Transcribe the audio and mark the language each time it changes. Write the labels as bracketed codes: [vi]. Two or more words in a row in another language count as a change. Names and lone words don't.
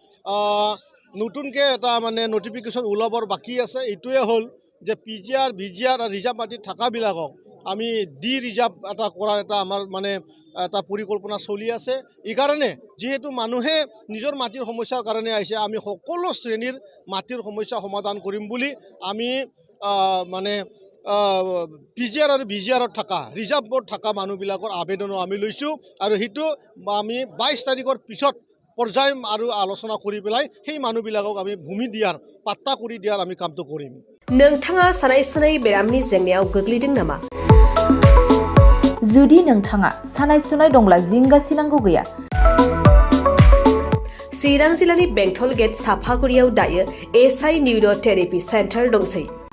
[as] নতুনকৈ এটা মানে নটিফিকেশ্যন ওলাবৰ বাকী আছে এইটোৱে হ'ল যে PGR VGR আৰু ৰিজাৰ্ভ মাটিত থকাবিলাকক আমি ৰিজাৰ্ভ এটা কৰাৰ এটা আমাৰ মানে এটা পৰিকল্পনা চলি আছে এই কাৰণে যেহেতু মানুহে নিজৰ মাটিৰ সমস্যাৰ কাৰণে আহিছে আমি সকলো শ্ৰেণীৰ মাটিৰ সমস্যা সমাধান কৰিম বুলি আমি মানে PGR আৰু VGRত থকা ৰিজাৰ্ভত থকা মানুহবিলাকৰ আবেদনো আমি লৈছোঁ আৰু সেইটো আমি 22 তাৰিখৰ পিছত পৰ্যায় আৰু আলোচনা কৰি পেলাই সেই মানুহবিলাকক আমি ভূমি দিয়াৰ পাট্টা কৰি দিয়াৰ আমি কামটো কৰিম [brx] नोंथाङा सानाय सुनाय बेरामनि जेंनायाव गोग्लैदों नामा जुदि नोंथाङा सानाय सुनाय दंब्ला जिंगासिनांगौ गैया चिरां जिल्लानि बेंटल गेट साफागुरियाव दायो SI [en] neuro therapy center [brx] दंसै